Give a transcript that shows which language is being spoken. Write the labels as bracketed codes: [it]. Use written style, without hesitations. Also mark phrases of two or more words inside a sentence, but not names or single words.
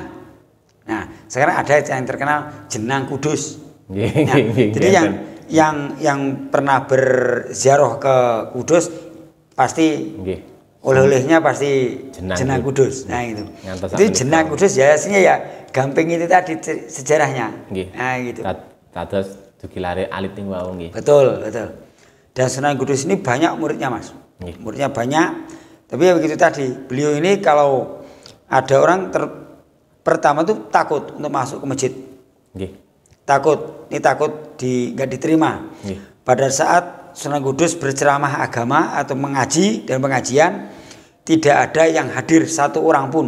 [id] Nah, sekarang ada yang terkenal jenang Kudus. Nah, jadi yang pernah berziarah ke Kudus pasti oleh-olehnya pasti jenang Kudus. Nah, itu jenang Kudus ya aslinya ya gamping itu tadi sejarahnya. Nah, gitu. [jv] Dados dugilare alit ning wau nggih. [id] Betul. Dan Sunan Kudus ini banyak muridnya, Mas. Muridnya banyak. Tapi ya begitu tadi, beliau ini kalau ada orang pertama tuh takut untuk masuk ke masjid. Takut nggak diterima. Pada saat Sunan Kudus berceramah agama atau mengaji dan pengajian, tidak ada yang hadir satu orang pun.